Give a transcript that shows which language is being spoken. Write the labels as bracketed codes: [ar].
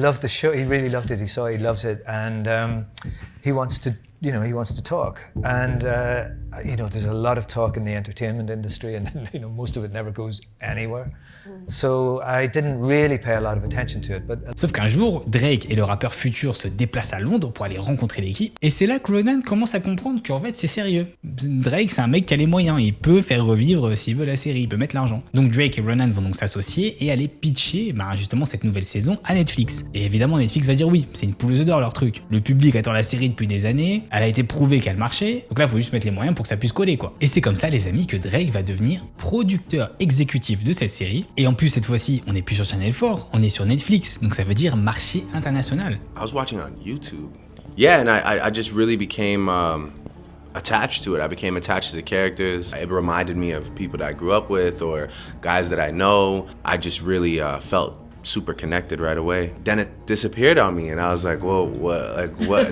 [en] Loved the show. He really loved it. He loves it, and he wants to. He wants to talk. And there's a lot of talk in the entertainment industry, and most of it never goes anywhere. So I didn't really pay a lot of attention to it. [fr] Sauf qu'un jour, Drake et le rappeur futur se déplacent à Londres pour aller rencontrer l'équipe. Et c'est là que Ronan commence à comprendre qu'en fait, c'est sérieux. Drake, c'est un mec qui a les moyens. Il peut faire revivre s'il veut la série. Il peut mettre l'argent. Donc Drake et Ronan vont donc s'associer et aller pitcher justement cette nouvelle saison à Netflix. Et évidemment, Netflix va dire oui, c'est une poule aux œufs d'or leur truc. Le public attend la série depuis des années. Elle a été prouvée qu'elle marchait. Donc là, il faut juste mettre les moyens pour que ça puisse coller, quoi. Et c'est comme ça, les amis, que Drake va devenir producteur exécutif de cette série. Et en plus, cette fois-ci, on n'est plus sur Channel 4, on est sur Netflix. Donc ça veut dire marché international. [en] I was watching on YouTube. Yeah, and I just really became attached to it. I became attached to the characters. It reminded me of people that I grew up with or guys that I know. I just really felt super connected right away. Then it disappeared on me and I was like, whoa, what?